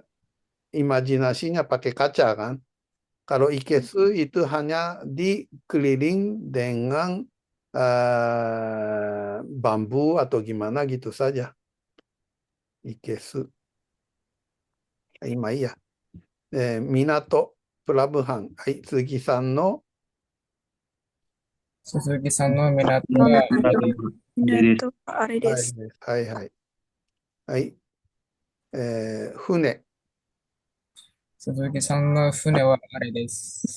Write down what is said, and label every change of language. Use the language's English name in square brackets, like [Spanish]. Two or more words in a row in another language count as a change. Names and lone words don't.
[Indonesian] Imajinasinya pakai kaca kan. Kalau ikesu itu hanya dikeliling dengan bambu atau gimana gitu saja. Ikesu. Ima iya. Minato, pelabuhan. Hai, [Japanese] 鈴木さんの鈴木さんの港はあれです。港はあれです。はいはい。はい。船。鈴木さんの船はあれです。